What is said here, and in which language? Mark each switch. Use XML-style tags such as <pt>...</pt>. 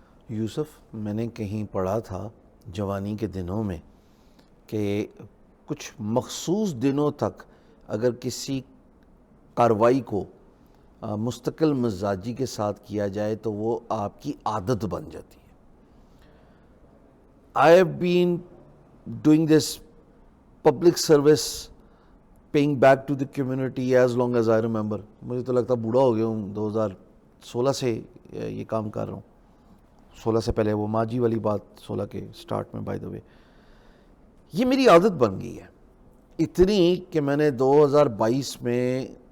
<ur>یوسف, میں نے کہیں پڑھا تھا جوانی کے دنوں میں کہ کچھ مخصوص دنوں تک اگر کسی کارروائی کو مستقل مزاجی کے ساتھ کیا جائے تو وہ آپ کی عادت بن جاتی ہے.</ur> <en>I have been doing this public service, paying back to the community as long as I remember.</en> <ur>مجھے تو لگتا بوڑھا ہو گیا ہوں, 2016 سے یہ کام کر رہا ہوں. 16 سے پہلے وہ ماجی والی بات 16 کے سٹارٹ میں,</ur> <en>by the way</en> <ur>یہ میری عادت بن گئی ہے اتنی کہ میں نے 2022 میں</ur>